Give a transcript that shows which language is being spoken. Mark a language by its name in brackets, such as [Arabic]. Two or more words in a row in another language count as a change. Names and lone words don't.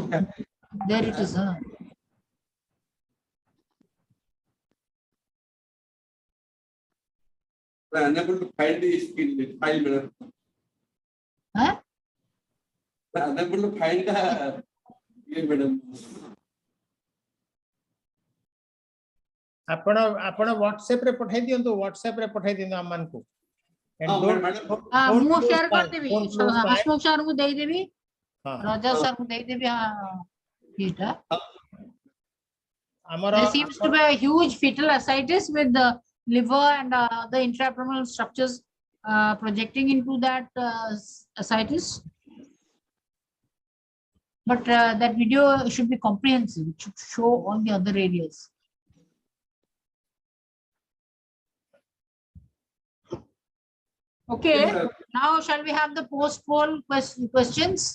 [English] There it is. I'm unable to find the file, madam. Huh? I'm unable to find the madam. [Odia] ଆପଣ WhatsApp ରେ ପଠାଇ ଦିଅନ୍ତୁ, WhatsApp ରେ ପଠାଇ ଦିଅନ୍ତୁ ଆମମାନଙ୍କୁ। And [English] Oh, don't- madam. don't [Odia] ମୁଁ [English] lose share time, [Odia] କରିଦେବି, [English] don't lose time। [Odia] ହସମୁଖ ସାର୍ଙ୍କୁ ଦେଇଦେବି, ହଁ। ରଜତ ସାର୍ଙ୍କୁ ଦେଇଦେବି। ଏଇଟା ଆମର [English] there seems to be a huge fetal ascites with the liver and the intraabdominal structures projecting into that ascites. But that video should be comprehensive. It should show all the other areas. Okay, now shall we have the post-poll questions?